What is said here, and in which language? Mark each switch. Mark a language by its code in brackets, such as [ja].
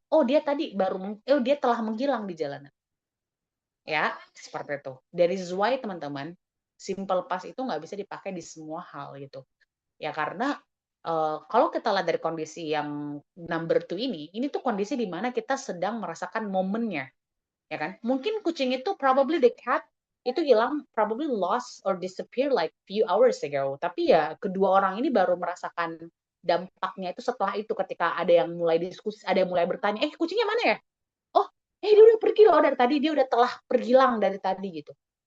[id] Oh, dia telah menghilang di jalanan. Ya, seperti itu. [en] That is why [id] teman-teman, simple past itu nggak bisa dipakai di semua hal gitu. Ya karena kalau kita lihat dari kondisi yang number 2 ini tuh kondisi di mana kita sedang merasakan momennya. Ya kan? Mungkin kucing itu [en] probably the cat itu hilang, probably lost or disappear like few hours ago. [id] Tapi ya kedua orang ini baru merasakan dampaknya itu setelah itu ketika ada yang mulai diskusi, ada yang mulai bertanya, kucingnya mana ya? Oh, dia udah pergi loh dari tadi, dia udah telah pergilang dari tadi gitu.